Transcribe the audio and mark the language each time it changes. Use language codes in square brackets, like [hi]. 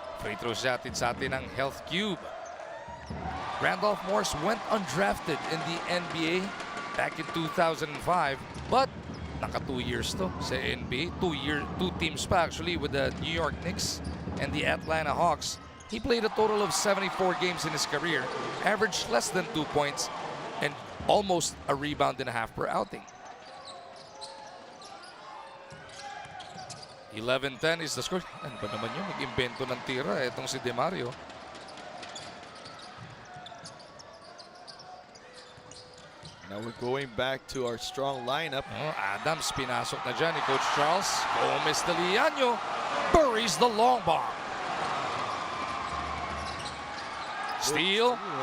[tl] Free throws natin sa atin ng Health Cube. [en] Randolph Morris went undrafted in the NBA back in 2005, but [tl] naka 2 years to sa [en] NBA. 2 teams pa actually with the New York Knicks and the Atlanta Hawks. He played a total of 74 games in his career, averaged less than 2 points, and almost a rebound and a half per outing. 11-10 is the score. [tl] Ano ba naman yun? Nag-imbento ng tira itong si DeMario. [en] Now we're going back to our strong lineup. [tl] Adams pinasok na dyan ni Coach Charles. Gomez de Liano [en] buries the long bomb. Steal.